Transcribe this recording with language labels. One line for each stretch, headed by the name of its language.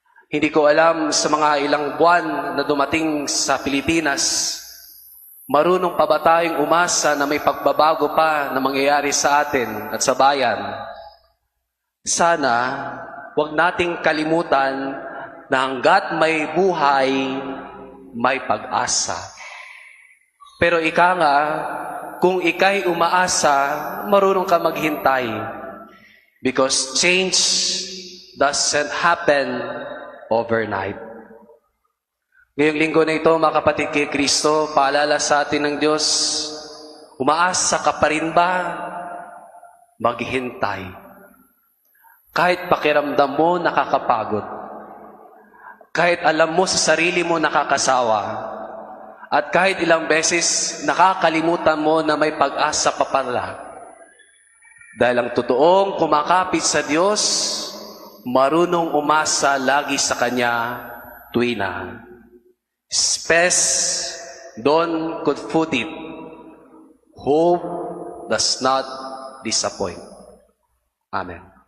Filipino: Hindi ko alam sa mga ilang buwan na dumating sa Pilipinas, marunong pa ba tayong umasa na may pagbabago pa na mangyayari sa atin at sa bayan? Sana, huwag nating kalimutan na hanggat may buhay, may pag-asa. Pero ika nga, kung ika'y umaasa, marunong ka maghintay.
English: Because change doesn't happen overnight.
Filipino: Ngayong linggo na ito, mga kapatid kay Kristo, paalala sa atin ng Diyos, Umaasa ka pa rin ba? Maghintay. Kahit pakiramdam mo nakakapagod. Kahit alam mo sa sarili mo nakakasawa. At kahit ilang beses nakakalimutan mo na may pag-asa pa pala. Dahil ang totoong kumakapit sa Diyos, marunong umasa lagi sa Kanya tuwina.
English: Spes Don could put it, hope does not disappoint. Amen.